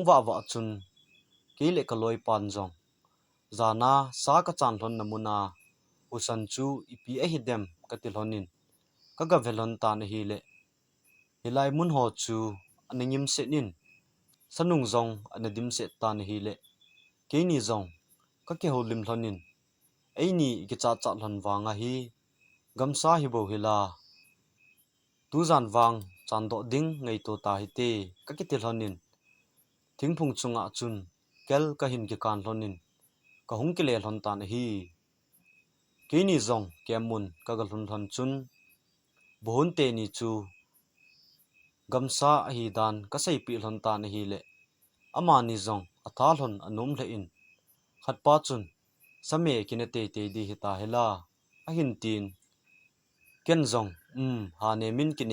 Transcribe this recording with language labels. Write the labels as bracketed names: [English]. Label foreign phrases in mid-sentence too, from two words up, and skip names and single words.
[Thado Chin] wa chun ke le ka loi pan zong zana sa ka chan hlon namuna usan chu ipi a hi dem ka til honin ka ga velon tan hi le hilai mun ho chu aningim se nin sanung zong anadim se tan hi le ke ni zong ka ke ho lim hlonin ei ni ki cha cha hlon wanga hi gamsa hi bo hila tu zan wang chan do ding ngei to ta hi te ka ki til honin thingphung chunga chun kel ka hin ki kan hlonin ka hung ki le hlon tan hi ke ni zong kemun ka gal hlon hlon chun bohun te ni chu gamsa hi dan ka sei pi hlon tan hi le ama ni zong atha hlon anom le in khat pa chun same kine te te di hi ta hela a hin tin ken zong ha ne min ki